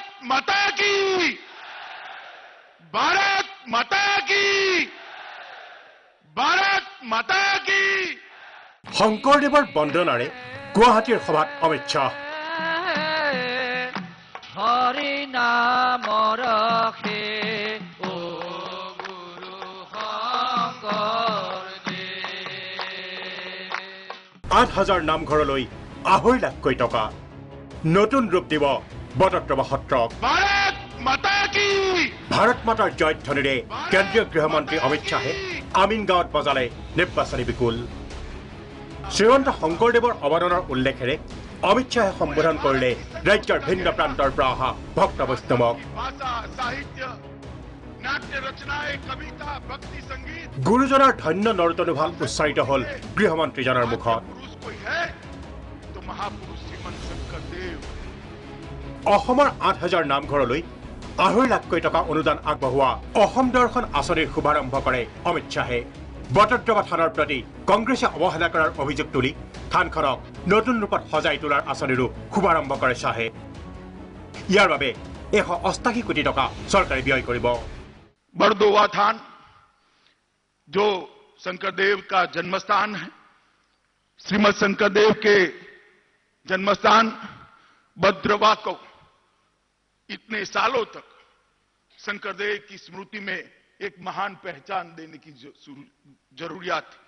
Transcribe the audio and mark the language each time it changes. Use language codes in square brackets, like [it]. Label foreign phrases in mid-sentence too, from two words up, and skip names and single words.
[hi] माता की, भारत माता की, भारत माता की। [as] শংকৰদেৱৰ বন্দনাৰে গুৱাহাটীৰ সভাত অমিত শ্বাহ। হৰি নাম ৰখে ও গুৰু শংকৰদেৱ। 8,000 নামঘৰলৈ 2.5 লাখকৈ টকা। নতুন ৰূপ দিব বটদ্ৰৱা সত্ৰক। [hi] भारत माता की। [as] ভাৰত মাতাৰ জয়ধ্বনিৰে কেন্দ্ৰীয় গৃহমন্ত্ৰী অমিত শ্বাহে আমিনগাঁৱত বজালে নিৰ্বাচনী বিকুল। শ্ৰীমন্ত শংকৰদেৱৰ অৱদানৰ উল্লেখেৰে অমিত শ্বাহে সম্বোধন কৰিলে ৰাজ্যৰ ভিন্ন প্ৰান্তৰ পৰা অহা ভক্ত বৈষ্ণৱক। [hi] भाषा, साहित्य, नाट्य रचनाएं, कविता, भक्ति संगीत। [as] গুৰুজনাৰ ধন্য নৰ্তনুভাল উচ্চাৰিত হ'ল গৃহমন্ত্ৰীজনৰ মুখত। [hi] पुरुष कोई है तो महापुरुष श्रीमंत शंकरदेव। [as] অসমৰ 8,000 নামঘৰলৈ 2.5 লাখকৈ টকা অনুদান আগবঢ়োৱা অসম দৰ্শন আঁচনিৰ শুভাৰম্ভ কৰে অমিত শ্বাহে। বটদ্ৰৱা থানৰ প্ৰতি কংগ্ৰেছে অৱহেলা কৰাৰ অভিযোগ তুলি থানখনক নতুন ৰূপত সজাই তোলাৰ আঁচনিৰো শুভাৰম্ভ কৰে শ্বাহে। ইয়াৰ বাবে 188 কোটি টকা চৰকাৰে ব্যয় কৰিব। [hi] बड़दोवा थान जो शंकरदेव का जन्मस्थान है, श्रीमद शंकरदेव के जन्मस्थान बद्रवा को इतने सालों तक शंकरदेव की स्मृति में एक महान पहचान देने की जरूरियात थी।